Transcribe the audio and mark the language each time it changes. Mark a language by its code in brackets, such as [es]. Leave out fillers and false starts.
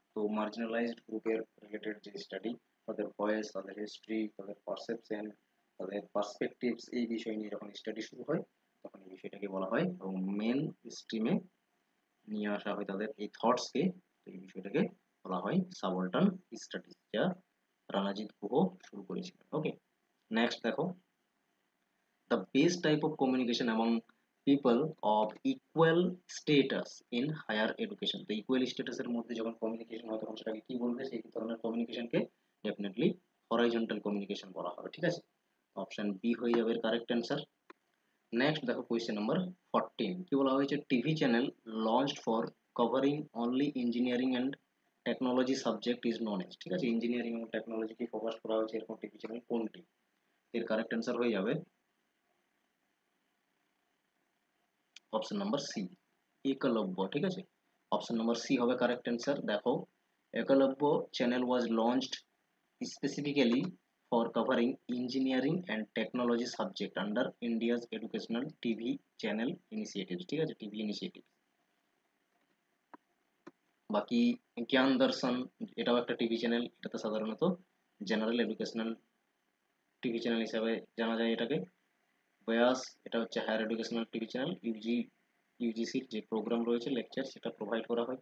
[bn] তো মার্জিনালাইজড গ্রুপের রিলেটেড যে স্টাডি, তাদের ভয়েস, তাদের হিস্ট্রি, তাদের পারসেপশন, তাদের পার্সপেক্টিভস, এই বিষয় নিয়ে যখন স্টাডি শুরু হয় তখন এই বিষয়টাকে বলা হয়, এবং মেন স্ট্রিমে নিয়ে আসা হয় তাদের এই থটসকে, তো এই বিষয়টাকে বলা হয় সাবঅল্টার্ন স্টাডিজ, যা রানাজিৎ গুহ শুরু করেছিলেন। ওকে, নেক্সট দেখো [en] the best type of communication among people of equal status in higher education। [bn] তো equal status এর মধ্যে যখন কমিউনিকেশন হয় তখন সেটাকে কি বলবে, সেই ধরনের কমিউনিকেশনকে ডেফিনেটলি হরাইজন্টাল কমিউনিকেশন বলা হবে, ঠিক আছে। অপশন বি হয়ে যাবে কারেক্ট অ্যান্সার। নেক্সট দেখো কোয়েশ্চেন নাম্বার 14, কি বলা হয়েছে [en] TV channel launched for covering only engineering and technology subject is known as. [bn] ঠিক আছে, ইঞ্জিনিয়ারিং এবং টেকনোলজিকে ফোকাস করা হয়েছে এরকম টিভি চ্যানেল কোনটি, এর কারেক্ট অ্যান্সার হয়ে যাবে অপশন নাম্বার সি, একলব্য, ঠিক আছে। অপশন নাম্বার সি হবে কারেক্ট অ্যান্সার। [en] দেখো Eklavya channel was launched specifically for covering engineering and technology subject under India's educational TV channel initiatives, ঠিক আছে, TV initiative. [bn] বাকি জ্ঞান দর্শন এটাও একটা টিভি চ্যানেল, এটাতে সাধারণত জেনারেল এডুকেশনাল টিভি চ্যানেল হিসাবে জানা যায় এটাকে। বয়াস এটা হচ্ছে হায়ার এডুকেশনাল টিভি চ্যানেল, ইউজিসির যে প্রোগ্রাম রয়েছে লেকচার সেটা প্রোভাইড করা হয়।